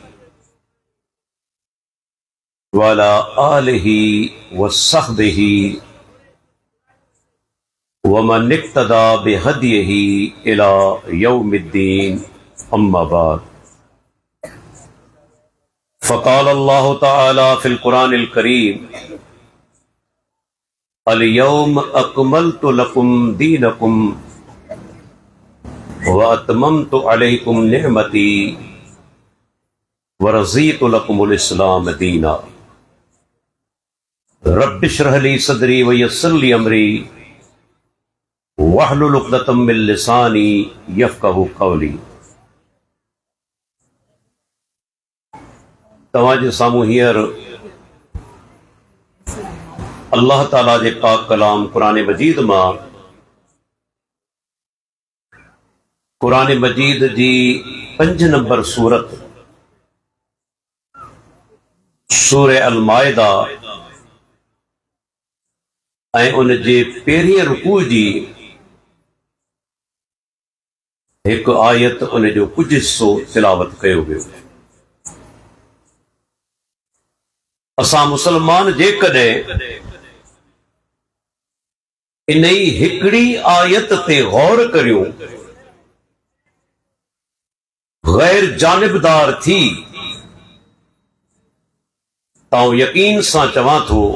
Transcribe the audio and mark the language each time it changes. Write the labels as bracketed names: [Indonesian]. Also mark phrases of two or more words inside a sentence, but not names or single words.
[Arabic] وعلى آله وصحبه ومن اقتدى بهديه إلى يوم الدين، أما بعد. فقال الله تعالى في القرآن الكريم اليوم أكملت لكم دينكم وأتممت عليكم نعمتي ورضيت لكم الإسلام دينا. رب اشرح لي صدري ويسر لي أمري واحلل عقدة من لساني يفقهوا قولي. [Sindhi] तव्हांजे साम्हूं हींअर अल्लाह ताला जे पाक कलाम क़ुरान मजीद मां क़ुरान मजीद जी 5 नंबर सूरत सूरह अल माइदा ऐं उन जे पहिरीं रुकू जी एक आयत उन जो कुछ हिस्सो तिलावत कयो वियो। असां मुसलमान जेकॾहिं इन ई हिकड़ी आयत ते गौर करियूं, गैर जानिबदार थी, तां यकीन सां चवां थो